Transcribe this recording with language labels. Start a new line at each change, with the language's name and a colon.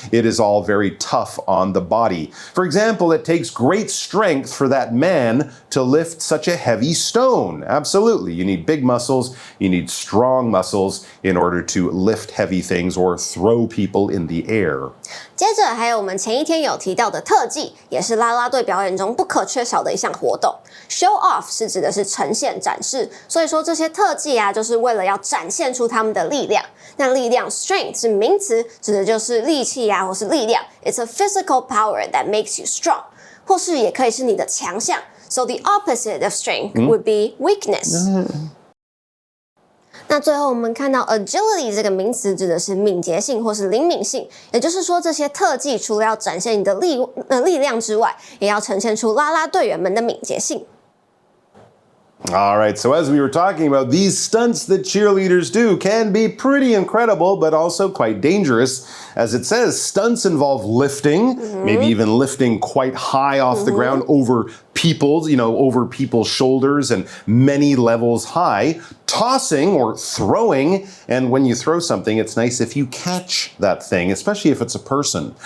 English: It is all very tough on the body. For example, it takes great strength for that man to lift such a heavy stone. Absolutely. You need big muscles. You need strong muscles in order to lift heavy things or throw people in the air.
Chinese: 接着还有我们前一天有提到的特技，也是啦啦队表演中不可缺少的一项活动。 Show off 是指的是呈现、展示，所以说这些特技啊，就是为了要展现出他们的力量。那力量 strength 是名词，指的就是力气啊，或是力量。
English: It's a physical power that makes you strong，
Chinese: 或是也可以是你的强项。
English: So the opposite of strength would be weakness.
Chinese: 那最后我们看到 agility 这个名词指的是敏捷性或是灵敏性，也就是说这些特技除了要展现你的力量之外，也要呈现出啦啦队员们的敏捷性。
English: All right, so as we were talking about, these stunts that cheerleaders do can be pretty incredible, but also quite dangerous. As it says, stunts involve lifting, maybe even lifting quite high off the ground over people's shoulders and many levels high, tossing or throwing, and when you throw something, it's nice if you catch that thing, especially if it's a person.